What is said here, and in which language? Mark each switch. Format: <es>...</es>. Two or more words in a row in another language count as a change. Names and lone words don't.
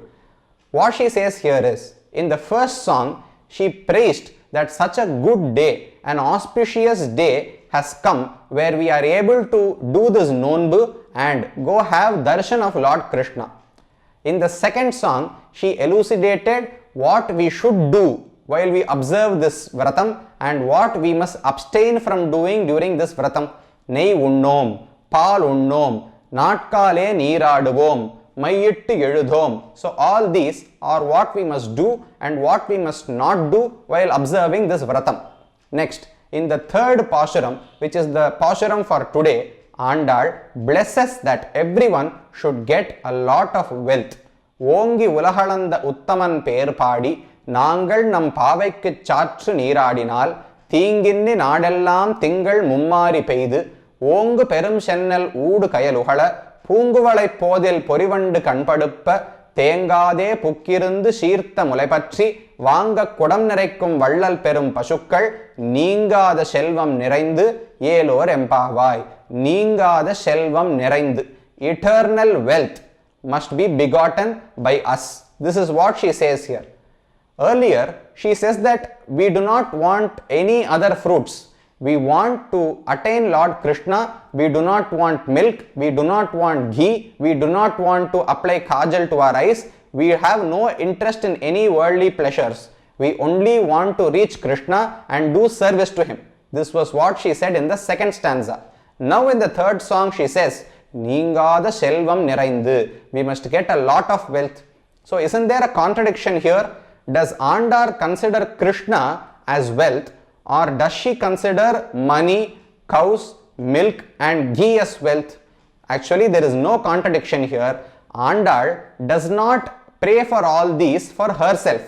<en>What she says here is, in the first song, she praised that such a good day, an auspicious day has come where we are able to do this Nonbu and go have darshan of Lord Krishna. In the second song, she elucidated what we should do while we observe this Vratam and what we must abstain from doing during this Vratam.</en> <ta>நெய் உண்ணோம், பால் உண்ணோம், நாட்காலே நீராடுவோம், மையிட்டு எழுதோம்.</ta> <en>So all these are what we must do and what we must not do while observing this Vratam. Next, in the third Pashuram, which is the Pashuram for today, Andal blesses that everyone should get a lot of wealth.</en> <ta>ஓங்கி உலகளந்த உத்தமன் பேர் பாடி, நாங்கள் நம் பாவைக்குச் சாற்றி நீராடினால், தீங்கின்றி நாடெல்லாம் திங்கள் மும்மாரி பெய்து, ஓங்கு பெரும் சென்னல் ஊடு கயலுகள பூங்குவளை போதில் பொறிவண்டு கண்படுப்ப தேங்காதே புக்கிருந்து சீர்த்த முளைபற்றி வாங்க குடம் நிறைக்கும் வள்ளல் பெரும் பசுக்கள் நீங்காத செல்வம் நிறைந்து ஏலோர் எம்பாவாய். நீங்காத செல்வம் நிறைந்து,</ta> <en>eternal wealth must be begotten by us. This is what she says here. Earlier she says that we do not want any other fruits. We want to attain Lord Krishna, we do not want milk, we do not want ghee, we do not want to apply kajal to our eyes, we have no interest in any worldly pleasures. We only want to reach Krishna and do service to him. This was what she said in the second stanza. Now in the third song she says,</en> <ta>நீங்காத செல்வம் நிறைந்து,</ta> <en>we must get a lot of wealth. So isn't there a contradiction here? Does Andar consider Krishna as wealth? Or does she consider money, cows, milk and ghee as wealth? Actually, there is no contradiction here. Andal does not pray for all these for herself.</en>